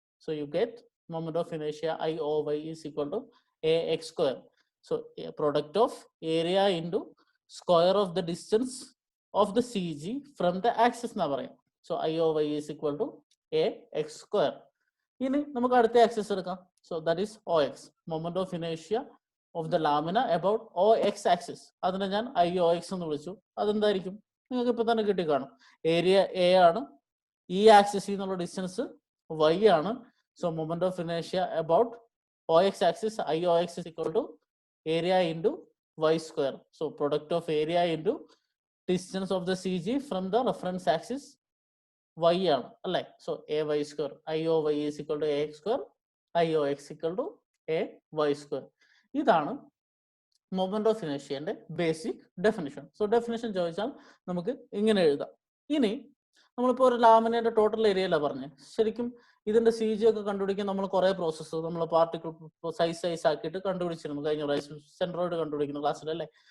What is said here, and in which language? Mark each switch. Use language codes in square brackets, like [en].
[en] So you get moment of ഇനേഷ്യ I O Y is equal to A X square. So product of area into square of the distance of the C G from the axis [ml] എന്നാ പറയാം. [en] So I O Y is equal to A X square. [ml] ഇനി നമുക്ക് അടുത്ത axis എടുക്കാം. [en] So that is OX, moment of inertia of the lamina about OX axis. [ml] അതിനെ ഞാൻ IOX എന്ന് വിളിച്ചു. അതെന്തായിരിക്കും? നിങ്ങൾക്ക് ഇപ്പൊ തന്നെ കിട്ടി കാണും. ഏരിയ എ ആണ്, ഈ ആക്സിസിൽ നിന്നുള്ള ഡിസ്റ്റൻസ് y ആണ്. [en] So moment of ഇനേഷ്യ about OX axis IOX is equal to area into y square. So product of area into distance of the CG from the reference axis y [ml] ആണ് അല്ലേ. [en] So A Y square IOY is equal to AX square IOX equal to a y square. [ml] ഇതാണ് moment of ഇനേഷ്യന്റെ basic definition. So definition ചോദിച്ചാൽ നമുക്ക് ഇങ്ങനെ എഴുതാം. ഇനി നമ്മളിപ്പോൾ ഒരു ലാമിനയുടെ ടോട്ടൽ ഏരിയയിലാണ് പറഞ്ഞത്. ശരിക്കും ഇതിന്റെ സി ജി ഒക്കെ കണ്ടുപിടിക്കാൻ നമ്മൾ കുറെ പ്രോസസ്സ് നമ്മൾ പാർട്ടിക്കിൾ സൈസ് ആക്കിയിട്ട് കണ്ടുപിടിച്ചിരുന്നു കഴിഞ്ഞ പ്രാവശ്യം സെൻട്രോയിഡ് കണ്ടുപിടിക്കുന്ന ക്ലാസ്സിൽ അല്ലേ.